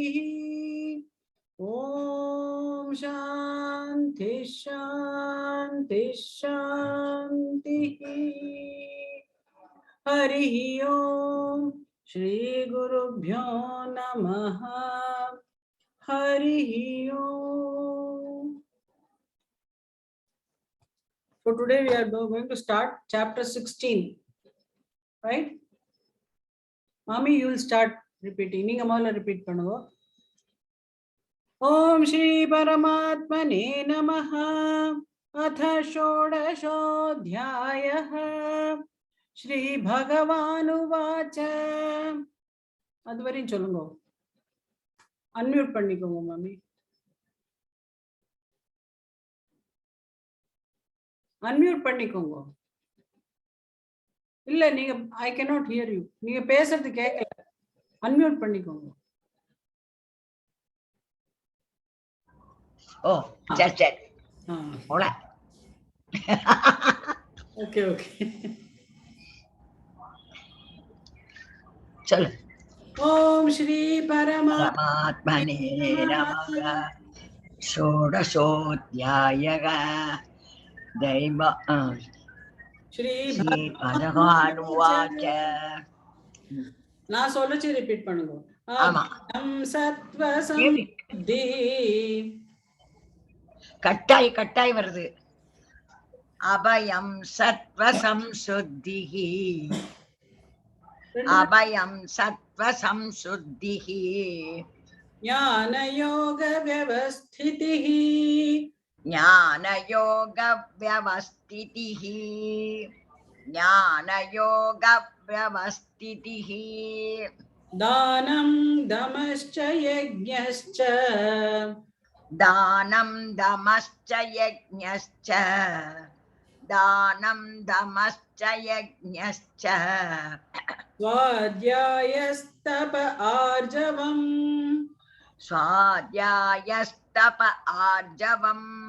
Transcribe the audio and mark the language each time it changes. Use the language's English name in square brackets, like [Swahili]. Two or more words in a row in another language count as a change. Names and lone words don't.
[Sanskrit] ओम शांति शांति शांति हरि ओम श्री गुरुभ्यो नमः हरि ओम. [English] So today we are going to start chapter 16, right? Mami, you will start repeating. [Tamil] நீங்க மொல ரிப்பீட் பண்ணுங்கோ. [Sanskrit] ओम श्री परमात्मने नमः. अथ षोडशोऽध्यायः. श्री भगवानुवाच. [Tamil] அதுவரையும் சொல்லுங்க. அன்மியூட் பண்ணிக்கோங்க மாமி. அன்மியூட் பண்ணிக்கோங்க. இல்ல நீங்க [English] I cannot hear you. [Tamil] நீங்க பேசுறது கேட்கல. அன்மியூட் பண்ணிக்கோங்க. Oh, சரி. போல. ஓகே. சொல்லு. [Sanskrit] ஓம் ஸ்ரீ பரமாத்மனே நமः. षोडशोऽध्यायः. दैव ஸ்ரீ भगवानुवाच. [Tamil] நான் சொல்லச்சு ரிப்பீட் பண்ணுங்க. ஆமா. [Sanskrit] சத்வ சம்சுத்தி. [Tamil] கட்டாய் வருது. [Sanskrit] அபயம் சத்வ சம்சுத்திஹி. அபயம் சத்வ சம்சுத்திஹி. ஞான யோக வியவஸ்திதிஹி. ஞான யோக வியவஸ்திதிஹி. ஞான யோக வியவஸ்திதிஹி. தானம் தமश्च யஜ்ஞश्च. दानं दमश्च यज्ञश्च. दानं दमश्च यज्ञश्च. स्वाध्यायस्तप आर्जवम्. स्वाध्यायस्तप आर्जवम्.